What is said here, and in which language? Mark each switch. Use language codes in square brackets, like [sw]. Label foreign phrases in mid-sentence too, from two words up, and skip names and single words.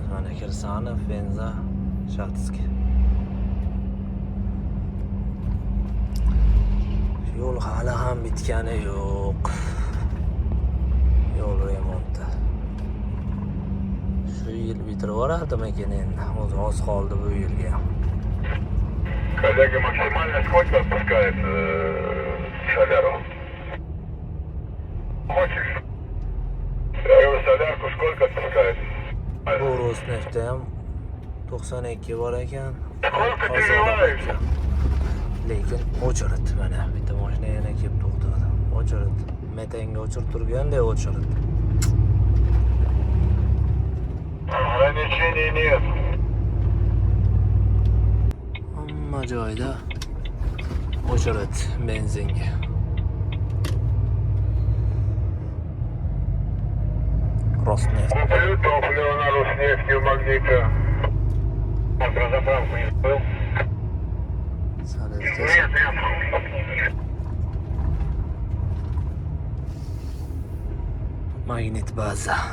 [uz] Mana Kirsanov, Penza, Shaxtskiy. Yo'l hali ham bitgani yo'q. Yo'l remonti. Shu yil bitirib yuboradimikin endi. O'zi oz qoldi bu yilga. [ru] Коллега, максимально сколько отпускает соляру? Хочешь? Я говорю, солярку сколько отпускает? [uz] Bu Rosneftda ham 92 bor ekan. [ru] Сколько ты ливаешь? [uz] Lekin o'chirit mana bitta mashina yana kelib to'xtadi. O'chirit. Metanga o'chirib turganda o'chirit. [ru] Ограничений нет. [uz] Hamma joyda o'chirit benzinga. Rosneft. [ru] Куплю топливо на Роснефти у магнита. Он про заправку не был? Нет, нет. [uz] Magnit baza.